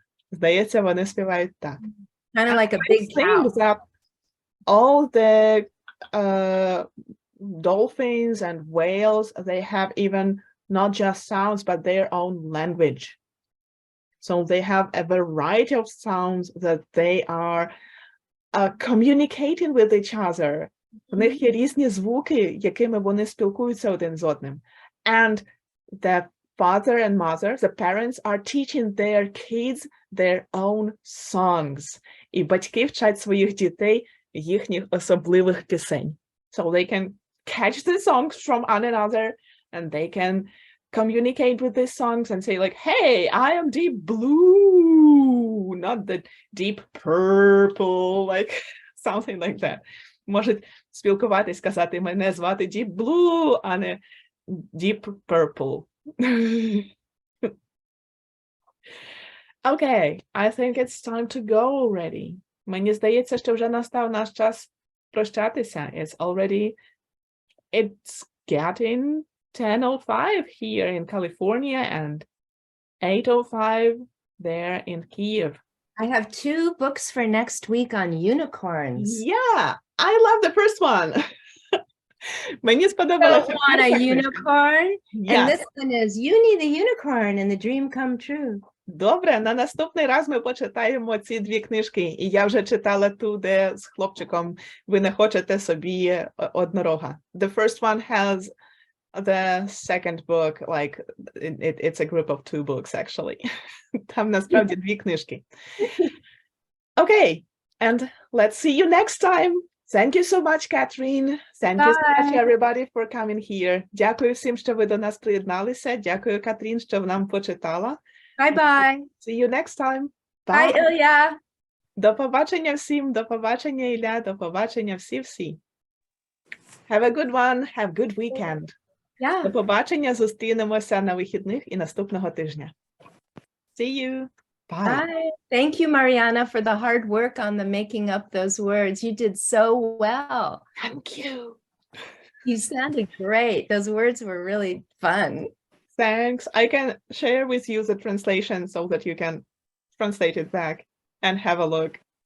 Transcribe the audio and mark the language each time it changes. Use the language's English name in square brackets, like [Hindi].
[Ukrainian] Здається, вони співають так. [English] Kind of like a big cow. Things that all the dolphins and whales, they have even not just sounds, but their own language. So they have a variety of sounds that they are communicating with each other. [Ukrainian] В них є різні звуки, якими вони спілкуються один з одним. [English] And the father and mother, the parents are teaching their kids their own songs. [Ukrainian] І батьки вчать своїх дітей їхніх особливих пісень. [English] So they can catch the songs from one another and they can communicate with these songs and say like, hey, I am deep blue, not the deep purple, like something like that. [Ukrainian] Можуть спілкуватись, сказати, мене звати Deep Blue, а не Deep Purple. [English] Okay, I think it's time to go already. [Ukrainian] Мені здається, що вже настав наш час прощатися. [English] It's getting 10:05 here in California and 8:05 there in Kiev. I have 2 books for next week on unicorns. Yeah, I love the first one. [Ukrainian] Мені сподобалася [English] Don't want a [Ukrainian] перша книжка. [English] unicorn? Yeah. And this one is, you need a unicorn and the dream come true. [Ukrainian] Добре, на наступний раз ми почитаємо ці 2 книжки. І я вже читала ту, де з хлопчиком ви не хочете собі однорога. [English] The first one has the second book, like it's a group of 2 books actually. [Ukrainian] Там насправді 2 книжки. [English] Okay, and let's see you next time. Thank you so much, Catherine. Thank you so much, Bye. everybody, for coming here. [Ukrainian] Дякую всім, що ви до нас приєдналися. Дякую, Катрін, що нам почитала. [English] Bye-bye. See you next time. Bye, Ilya. [Ukrainian] До побачення всім, до побачення, Ілля, до побачення всі-всі. [English] Have a good one, have a good weekend. Yeah. [Ukrainian] До побачення, зустрінемося на вихідних і наступного тижня. [English] See you. Bye. Bye. Thank you, Mariana, for the hard work on the making up those words. You did so well. Thank you. You sounded great. Those words were really fun. Thanks. I can share with you the translation so that you can translate it back and have a look.